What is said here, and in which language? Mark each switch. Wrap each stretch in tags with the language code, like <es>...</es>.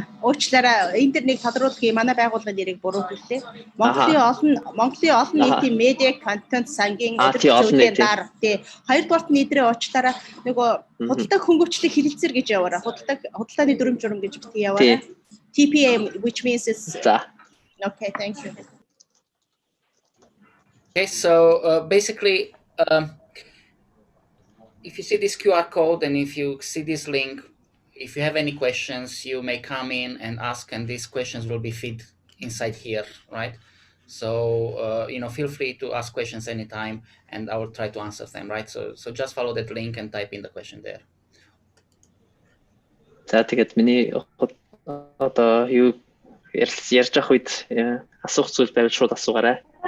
<mn>Уучлаарай, интернет тодруулахын манай байгууллагын нэрийг буруу хэллээ. Монголын олон нийтийн медиа контент сангийн өдөржингүүдийн дараа тий хоёрдугаарт нийтрээ уучлаарай нөгөө худалдаа хөнгөвчлөх хэлэлцэр гэж яваарай. Худалдааны дүрм журам гэж битгий яваарай.</mn> <en>TPM which means is okay, thank you. Okay, so basically if you see this QR code and if you see this link, if you have any questions, you may come in and ask, and these questions will be fed inside here, right? So, feel free to ask questions anytime, and I will try to answer them, right? So just follow that link and type in the question there.</en> <mn>За тэгээд миний одоо юу ярьж ах үед асуух зүйл байвал шууд асуугаарай.</mn>